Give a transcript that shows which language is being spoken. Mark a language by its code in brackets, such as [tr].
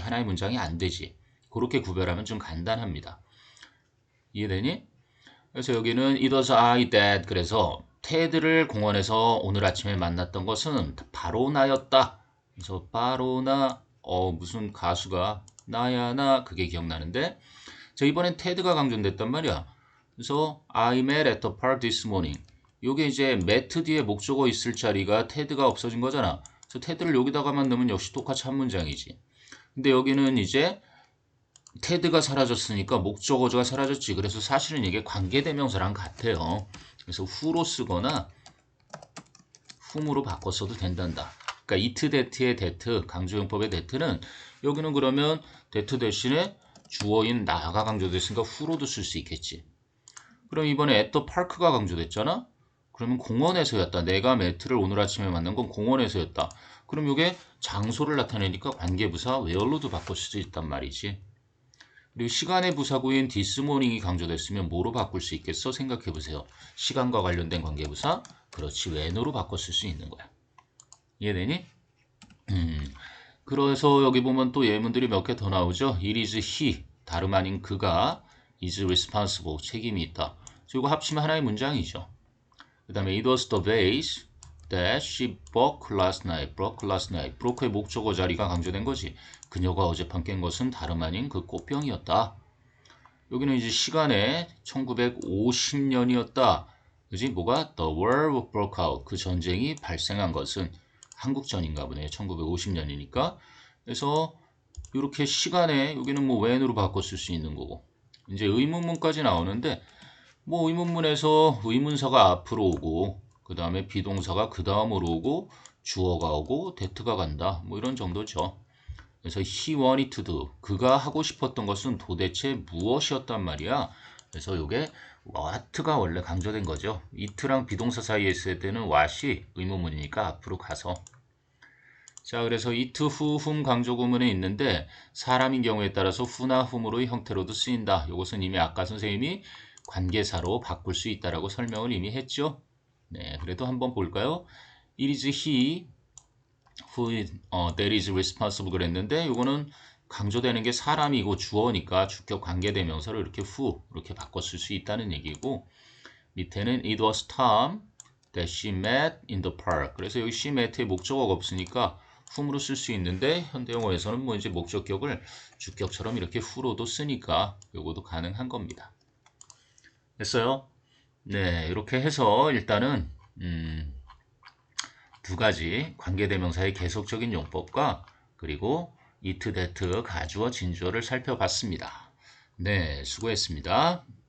[ko] 하나의 문장이 안 되지. 그렇게 구별하면 좀 간단합니다. 이해되니? 그래서 여기는 [en] it was I that [ko] 그래서 테드를 공원에서 오늘 아침에 만났던 것은 바로 나였다. 그래서 바로 나 무슨 가수가 나야 나 그게 기억나는데 자 이번엔 테드가 강조됐단 말이야. 그래서 [en] I met at the park this morning. [ko] 요게 이제 met 뒤에 목적어 있을 자리가 테드가 없어진 거잖아. 그래서 테드를 여기다가만 넣으면 역시 똑같이 한 문장이지. 근데 여기는 이제 테드가 사라졌으니까 목적어가 사라졌지. 그래서 사실은 이게 관계대명사랑 같아요. 그래서 who로 쓰거나 whom으로 바꿨어도 된단다. 그러니까 it, that의 that, 강조용법의 that는 여기는 그러면 that 대신에 주어인 나가 강조됐으니까 who로도 쓸 수 있겠지. 그럼 이번에 at the park가 강조됐잖아? 그러면 공원에서였다. 내가 매트를 오늘 아침에 만난 건 공원에서였다. 그럼 이게 장소를 나타내니까 관계부사 where로도 바꿀 수 있단 말이지. 그리고 시간의 부사구인 this morning이 강조됐으면 뭐로 바꿀 수 있겠어? 생각해 보세요. 시간과 관련된 관계부사? 그렇지, when으로 바꿨을 수 있는 거야. 이해되니? 그래서 여기 보면 또 예문들이 몇 개 더 나오죠. [en] It is he, [ko] 다름 아닌 그가 [en] is responsible, [ko] 책임이 있다. 이거 합치면 하나의 문장이죠. 그 다음에 [en] it was the vase that she broke last night. [ko] broke의 목적어 자리가 강조된 거지. 그녀가 어젯밤 깬 것은 다름 아닌 그 꽃병이었다. 여기는 이제 시간에 1950년이었다. 그지? 뭐가? [en] The war broke out. [ko] 그 전쟁이 발생한 것은 한국전인가 보네. 1950년이니까. 그래서 이렇게 시간에 여기는 뭐 when으로 바꿔 쓸 수 있는 거고. 이제 의문문까지 나오는데 뭐 의문문에서 의문사가 앞으로 오고 그 다음에 비동사가 그 다음으로 오고 주어가 오고 that가 간다. 뭐 이런 정도죠. 그래서 [en] he wanted to do. [ko] 그가 하고 싶었던 것은 도대체 무엇이었단 말이야. 그래서 이게 what가 원래 강조된 거죠. it랑 비동사 사이에 있을 때는 what이 의문문이니까 앞으로 가서. 자, 그래서 it, who, whom 강조 구문에 있는데 사람인 경우에 따라서 who나 whom으로의 형태로도 쓰인다. 이것은 이미 아까 선생님이 관계사로 바꿀 수 있다라고 설명을 이미 했죠. 네, 그래도 한번 볼까요? [en] It is he who that is responsible [ko] 그랬는데 이거는 강조되는 게 사람이고 주어니까 주격 관계대명사를 이렇게 [en] who [ko] 이렇게 바꿨을 수 있다는 얘기고 밑에는 [en] it was Tom that she met in the park. [ko] 그래서 여기 she met의 목적어가 없으니까 whom으로 쓸 수 있는데 현대영어에서는 뭐 이제 목적격을 주격처럼 이렇게 who로도 쓰니까 요것도 가능한 겁니다. 됐어요? 네, 이렇게 해서 일단은 두 가지 관계대명사의 계속적인 용법과 그리고 it, that, 가주어, 진주어를 살펴봤습니다. 네, 수고했습니다.